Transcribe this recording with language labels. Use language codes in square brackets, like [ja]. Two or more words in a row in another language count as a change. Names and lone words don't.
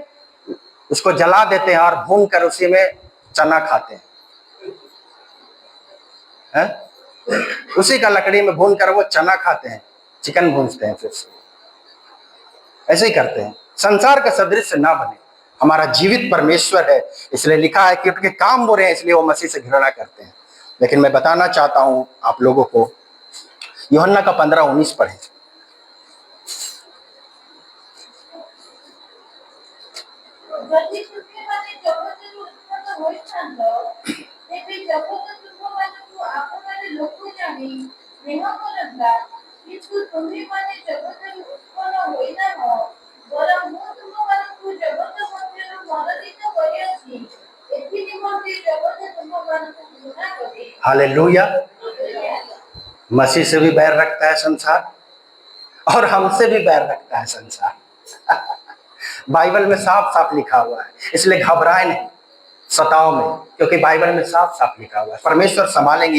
[hi] उसको जला देते हैं और भून कर उसी में चना खाते हैं, उसी का लकड़ी में भून कर वो चना खाते हैं, चिकन भूनते हैं, फिर से ऐसे ही करते हैं। संसार का सदृश ना बने, हमारा जीवित परमेश्वर है। इसलिए लिखा है कि उनके काम बुरे हैं, इसलिए वो मसीह से घृणा करते हैं। लेकिन मैं बताना चाहता हूं आप लोगों को, यूहन्ना का 15:19 पढ़े। [or] ଯଦି ତୁମେମାନେ ଜଗତରୁ ଉତ୍ପନ୍ନ ହୋଇଥାନ୍ତ, ତେବେ ଜଗତ ତୁମମାନଙ୍କୁ ଆପଣାର ଲୋକ ଜାଣି ସ୍ନେହ କରନ୍ତା। କିନ୍ତୁ ତୁମେମାନେ ଜଗତରୁ ଉତ୍ପନ୍ନ ହୋଇନାହ, ବରଂ ମୁଁ ତୁମମାନଙ୍କୁ ଜଗତ ମଧ୍ୟରୁ ମନୋନୀତ କରିଅଛି। ଏଥି ନିମନ୍ତେ ଜଗତ ତୁମମାନଙ୍କୁ ଘୃଣା କରେ। [hi] हालेलुया। मसीह से भी बैर रखता है संसार, और हमसे भी बैर रखता है संसार। बाइबल में साफ साफ लिखा हुआ है, इसलिए घबराए नहीं सताओ में, क्योंकि बाइबल में साफ साफ लिखा हुआ है, परमेश्वर संभालेंगे।